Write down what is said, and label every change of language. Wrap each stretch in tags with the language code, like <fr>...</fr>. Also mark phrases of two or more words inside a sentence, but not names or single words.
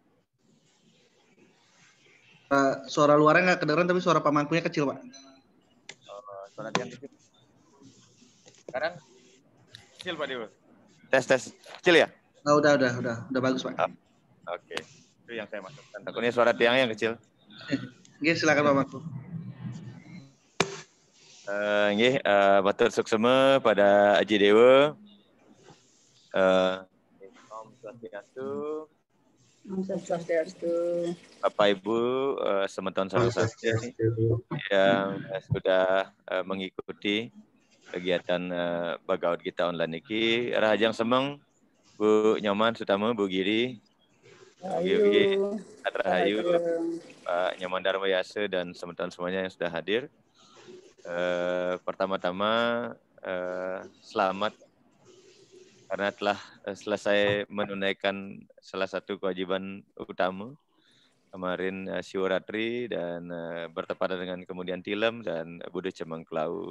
<id>Suara luarnya nggak kedengeran tapi suara Pak Mangkunya kecil Pak. Suara yang kecil. Sekarang kecil Pak Dewa. Tes kecil ya? Oh, udah bagus Pak. Oke. Itu yang saya maksudkan. Takutnya suara tiangnya yang kecil. Oke, silakan Pak Mangku.</id> <ban>Nggih, matur suksema pada Aji Dewa.</ban> <sa>Om Swastiastu. Om Swastiastu.</sa> <id>Bapak Ibu,</id> <ban>semeton sareng sami</ban> <id>yang sudah mengikuti kegiatan bagaut kita online iki.</id> <ban>Rahajang semeng</ban> <id>Bu Nyoman Sutama, Bu Giri, Bu Rahayu, Pak Nyoman Darmayasa dan semeton semuanya yang sudah hadir. Pertama-tama selamat karena telah selesai menunaikan salah satu kewajiban utama kemarin Siwaratri dan bertepatan dengan kemudian Tilem dan Buddha Cemengklau.</id>